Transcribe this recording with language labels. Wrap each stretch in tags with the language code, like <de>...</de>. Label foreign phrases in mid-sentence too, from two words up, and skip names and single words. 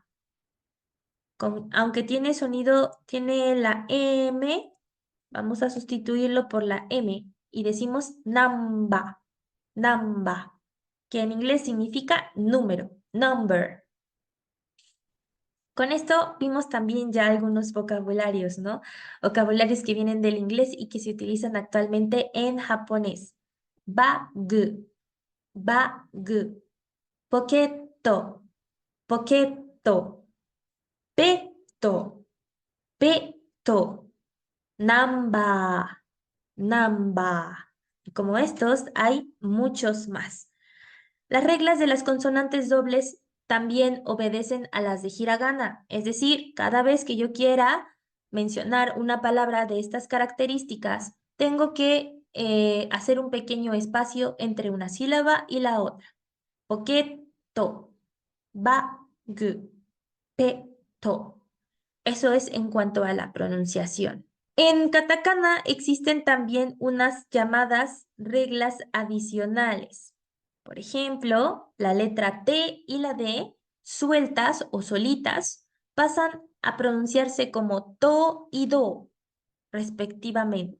<es>Aunque tiene sonido, tiene la M, vamos a sustituirlo por la M y decimos namba, namba, que en inglés significa número, number. Con esto vimos también ya algunos vocabularios, ¿no? Vocabularios que vienen del inglés y que se utilizan actualmente en japonés.</es> <ja>Bag, bag, poquetto, poquetto, petto, petto, namba, namba.</ja> <es>Y como estos, hay muchos más. Las reglas de las consonantes dobles también obedecen a las de hiragana, es decir, cada vez que yo quiera mencionar una palabra de estas características, tengo que hacer un pequeño espacio entre una sílaba y la otra.</es> <ja>Poquetto, ba, gu, pe, to.</ja> <es>Eso es en cuanto a la pronunciación. En katakana existen también unas llamadas reglas adicionales. Por ejemplo, la letra T y la D, sueltas o solitas, pasan a pronunciarse como to y do, respectivamente.</es>